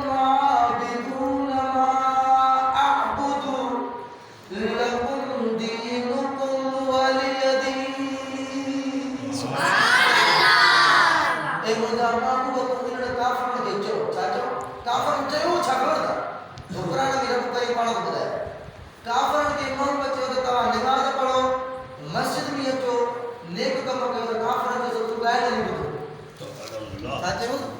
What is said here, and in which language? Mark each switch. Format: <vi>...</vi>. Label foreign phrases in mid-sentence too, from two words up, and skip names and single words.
<ar>عابدون ما أعبد لكم دينكم ولي دين سبحان الله</ar> <sd>ए मुंहिंजा महबूब तूं इन्हनि काफ़रनि खे चओ छा चओ काफ़रनि चयो छा ख़बर अथव क़ुरान में रब कई पाण ॿुधाए काफ़रनि खे इमाम चयो त तव्हां निमाज़ पढ़ो मस्जिद में अचो नेक कम कयो त काफ़रनि जो तूं ॻाइण हली ॿुधो छा चयो</sd>